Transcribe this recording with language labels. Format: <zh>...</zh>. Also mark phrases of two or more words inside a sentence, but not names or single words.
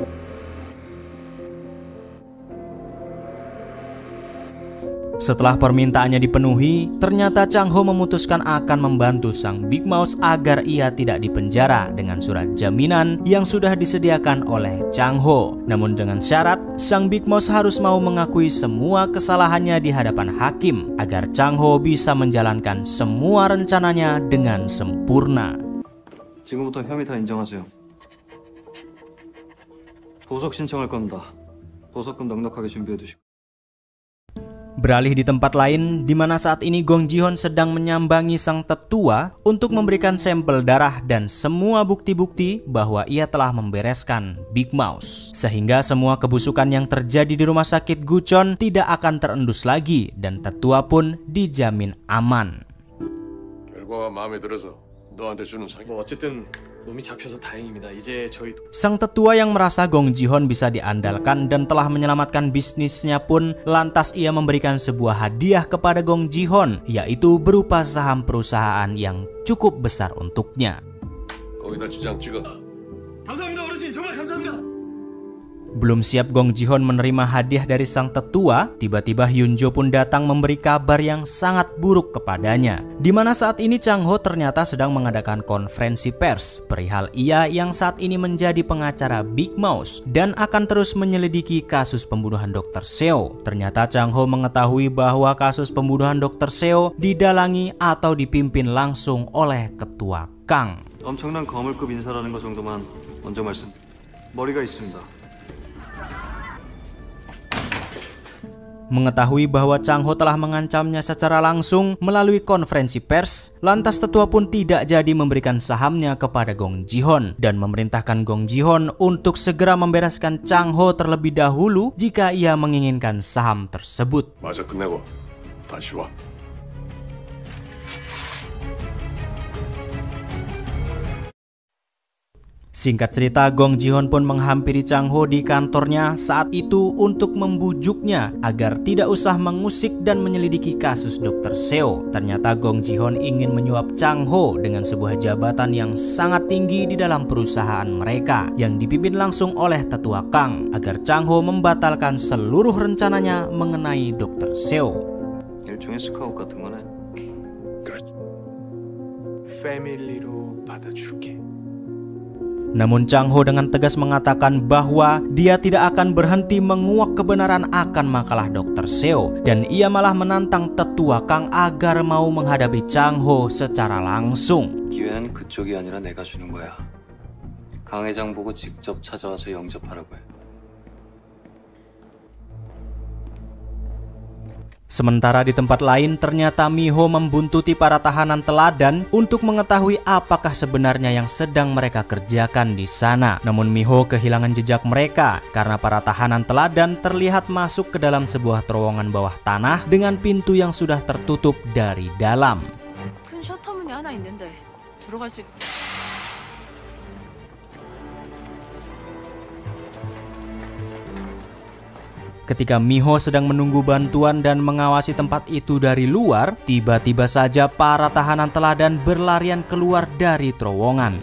<id>Setelah permintaannya dipenuhi, ternyata Chang Ho memutuskan akan membantu sang Big Mouse agar ia tidak dipenjara dengan surat jaminan yang sudah disediakan oleh Chang Ho. Namun dengan syarat, sang Big Mouse harus mau mengakui semua kesalahannya di hadapan hakim agar Chang Ho bisa menjalankan semua rencananya dengan sempurna.</id> <ko>지금부터 혐의 다 인정하세요. 보석 신청할 겁니다. 보석금 넉넉하게 준비해 두시고.</ko> <id>Beralih di tempat lain, di mana saat ini Gong Ji-hoon sedang menyambangi sang tetua untuk memberikan sampel darah dan semua bukti-bukti bahwa ia telah membereskan Big Mouse. Sehingga semua kebusukan yang terjadi di rumah sakit Gucheon tidak akan terendus lagi dan tetua pun dijamin aman.</id> <ko>결과가 마음에 들어서 너한테 주는 상이. 어쨌든 놈이 잡혀서 다행입니다. 이제 저희</ko> <id>Sang tetua yang merasa Gong Ji-hoon bisa diandalkan dan telah menyelamatkan bisnisnya pun lantas ia memberikan sebuah hadiah kepada Gong Ji-hoon, yaitu berupa saham perusahaan yang cukup besar untuknya.</id> <ko>거기다 지장 찍어. 감사합니다 어르신 정말 감사합니다.</ko> <id>Belum siap Gong Ji-hoon menerima hadiah dari sang tetua, tiba-tiba Hyun-jo pun datang memberi kabar yang sangat buruk kepadanya. Di mana saat ini Chang-ho ternyata sedang mengadakan konferensi pers perihal ia yang saat ini menjadi pengacara Big Mouse dan akan terus menyelidiki kasus pembunuhan Dr. Seo. Ternyata Chang-ho mengetahui bahwa kasus pembunuhan Dr. Seo didalangi atau dipimpin langsung oleh Ketua Kang.</id> <ko>엄청난 거물급 인사라는 것 정도만 먼저 말씀. 머리가 있습니다.</ko> <id>Mengetahui bahwa Chang-ho telah mengancamnya secara langsung melalui konferensi pers, lantas tetua pun tidak jadi memberikan sahamnya kepada Gong Ji-hoon dan memerintahkan Gong Ji-hoon untuk segera membereskan Chang-ho terlebih dahulu jika ia menginginkan saham tersebut.</id> <ko>마저 끝내고 다시 와.</ko> <id>Singkat cerita, Gong Ji-hoon pun menghampiri Chang-ho di kantornya saat itu untuk membujuknya agar tidak usah mengusik dan menyelidiki kasus Dr. Seo. Ternyata Gong Ji-hoon ingin menyuap Chang-ho dengan sebuah jabatan yang sangat tinggi di dalam perusahaan mereka yang dipimpin langsung oleh Tetua Kang agar Chang-ho membatalkan seluruh rencananya mengenai Dr. Seo.</id> <ko>일종의 스카웃 같은 거네. 패밀리로 받아줄게.</ko> <id>Namun Chang-ho dengan tegas mengatakan bahwa dia tidak akan berhenti menguak kebenaran akan makalah Dr. Seo dan ia malah menantang Tetua Kang agar mau menghadapi Chang-ho secara langsung.</id> <ko>기회는 그쪽이 아니라 내가 주는 거야. 강 회장 보고 직접 찾아와서 영접하라고 해.</ko> <id>Sementara di tempat lain ternyata Mi-ho membuntuti para tahanan teladan untuk mengetahui apakah sebenarnya yang sedang mereka kerjakan di sana. Namun Mi-ho kehilangan jejak mereka karena para tahanan teladan terlihat masuk ke dalam sebuah terowongan bawah tanah dengan pintu yang sudah tertutup dari dalam.</id> <ko>큰 셔터문이 하나 있는데 들어갈 수</ko> <id>Ketika Mi-ho sedang menunggu bantuan dan mengawasi tempat itu dari luar, tiba-tiba saja para tahanan teladan berlarian keluar dari terowongan.</id>